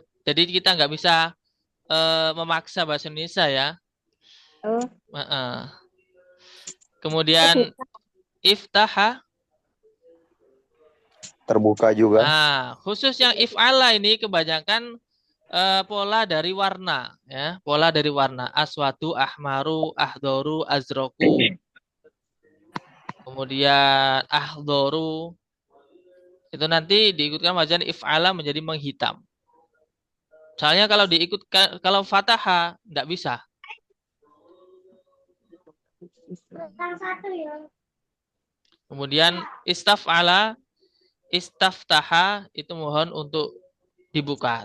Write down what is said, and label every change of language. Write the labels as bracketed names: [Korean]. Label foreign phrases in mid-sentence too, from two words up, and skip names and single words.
[Indonesian] Jadi kita nggak bisa memaksa bahasa Indonesia ya. Oh. Kemudian iftaha. Terbuka juga. Nah, khusus yang if'ala ini kebanyakan pola dari warna ya, pola dari warna. [Arabic] أسود، أحمر، أخضر، أزرق. [Indonesian] Kemudian ahdoru. Itu nanti diikutkan [Arabic] وزن افعلّ [Indonesian] menjadi menghitam. Soalnya kalau diikutkan, kalau fataha nggak bisa. Kemudian [Arabic] استفعل، استفتح [Indonesian] itu mohon untuk dibuka.